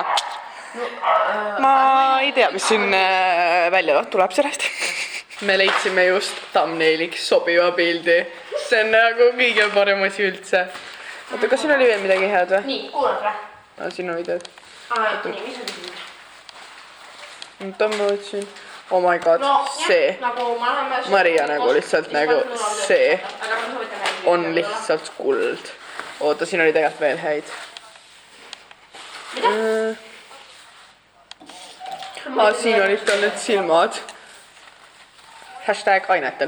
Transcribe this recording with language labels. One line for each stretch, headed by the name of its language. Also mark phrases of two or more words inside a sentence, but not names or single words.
Estonian: Ma ei tea, mis siin välja tuleb sellest. Me leidsime just thumbnailiks sobiva pildi. See on nagu kõige parem asi üldse. Oota, kas siin oli veel midagi head või? Nii, kuulad või? Siin on videod. Nii, mis on küsimus? Tõmbavad siin.
English: Oh my god,
Estonian: see. Maria nagu lihtsalt nagu see on lihtsalt kuld. Oota, siin oli tegelikult veel häid. Siin olid tal need silmad. Hashtag ainetel.